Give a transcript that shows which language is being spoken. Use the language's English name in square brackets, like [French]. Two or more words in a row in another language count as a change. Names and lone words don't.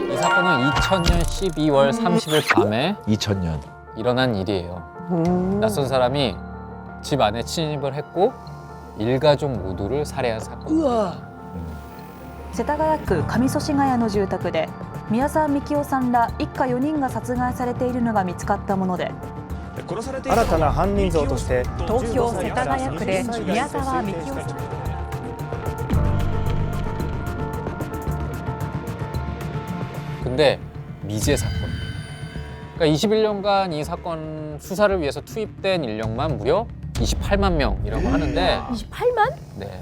[Korean] 사건은 2000년 12월 30일 밤에 2000년. 일어난 일이에요. 낯선 사람이 집 안에 침입을 했고 일가족 모두를 살해한 사건입니다. [Japanese] 世田谷区上祖師ヶ谷の住宅で宮沢みきおさんら一家4人が殺害されているのが見つかったもので、新たな犯人像として東京世田谷区で宮沢みきおさん [Korean] 근데 미제 사건. 그러니까 21년간 이 사건 수사를 위해서 투입된 인력만 무려 28만 명이라고 하는데 28만? 네.